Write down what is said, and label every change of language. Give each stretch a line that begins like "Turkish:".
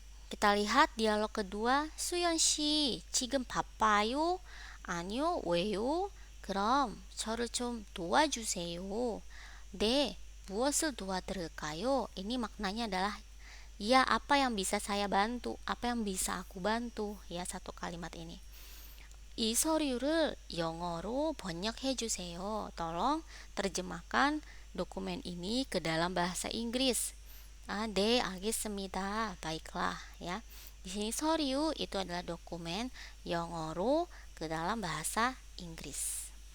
Indonesian: Kita lihat dialog kedua.
Korean: 수연 씨, 지금 바빠요? 아니요, 왜요? 그럼 저를 좀 도와주세요. 네, 무엇을 도와드릴까요?
Indonesian: Ini maknanya adalah Ya, apa yang bisa saya bantu? Apa yang bisa aku bantu? Ya, satu kalimat ini.
Korean: 이 서류를 영어로 번역해 주세요.
Indonesian: Tolong terjemahkan dokumen ini ke dalam bahasa Inggris.
Korean: 네, 알겠습니다.
Indonesian: Baiklah, ya. Di sini 서류 itu adalah dokumen, 영어로 ke dalam bahasa Inggris.